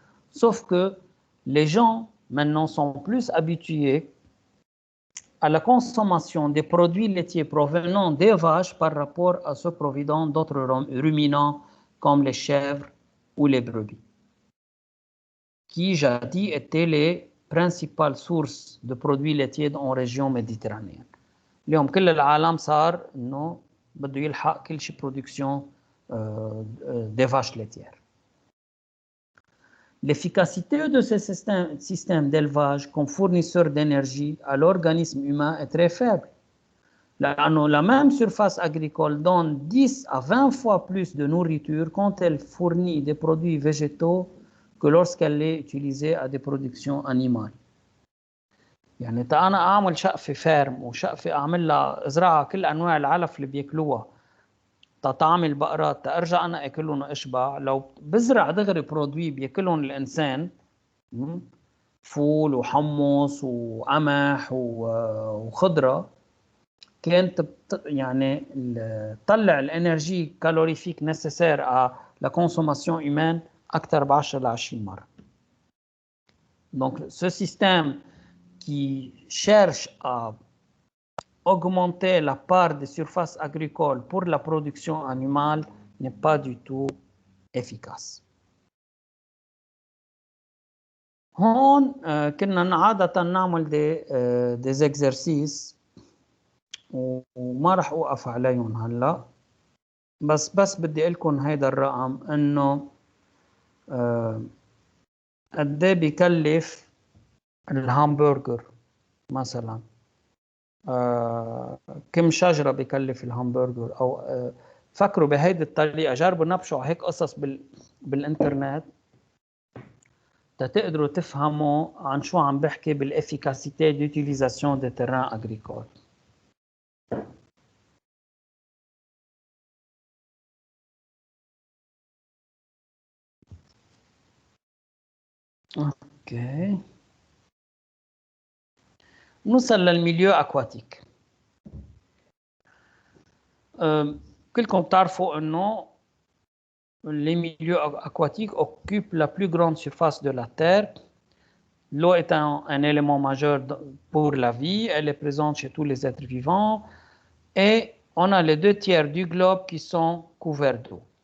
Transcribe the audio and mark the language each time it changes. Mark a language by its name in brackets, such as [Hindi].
[French] Sauf que les gens maintenant sont plus habitués à la consommation des produits laitiers provenant des vaches par rapport à ceux provenant d'autres ruminants comme les chèvres ou les brebis, qui jadis étaient les principales sources de produits laitiers en région méditerranéenne. [Arabic] اليوم كل العالم صار انه بده يلحق كل شيء برودكسيون [French] des vaches laitières. L'efficacité de ces systèmes d'élevage comme fournisseur d'énergie à l'organisme humain est très faible. La même surface agricole donne 10 à 20 fois plus de nourriture quand elle fournit des produits végétaux que lorsqu'elle est utilisée à des productions animales. [Arabic] يعني تا أنا أعمل شقفة فارم وشقفة أعمل لها أزرعها كل أنواع العلف اللي بياكلوها تطعم البقرات تأرجع أنا أكلهم وأشبع. لو بزرع دغري برودوي بياكلهم الإنسان، فول وحمص وقمح وخضرة، كانت يعني تطلع الانرجي كالوريفيك [French] nécessaire à la consommation humaine [Arabic] أكثر ب10 ل 20 مرة. [French] Donc ce système qui cherche à augmenter la part des surfaces agricoles pour la production animale n'est pas du tout efficace. [Arabic] هون كنا عادة نعمل [French] des exercices [Arabic] وما رح أوقف عليهم هلا بس بدي أقول لكم هيدا الرقم إنه قد إيه بيكلف الهامبرجر مثلا كم شجرة بيكلف الهامبرجر أو فكروا بهيدي الطريقة جربوا نبشوا هيك قصص بالإنترنت تقدروا تفهموا عن شو عم بحكي بالإفيكاسيتي [French] d'utilisation des terrains agricoles. [Arabic] اوكي نوصل للميليو aquatique. كلكم بتعرفوا انه [French] les milieux aquatiques occupent la plus grande surface de la Terre. L'eau est un élément majeur pour la vie, elle est présente chez tous les êtres vivants et on a les 2/3 du globe qui sont couverts d'eau.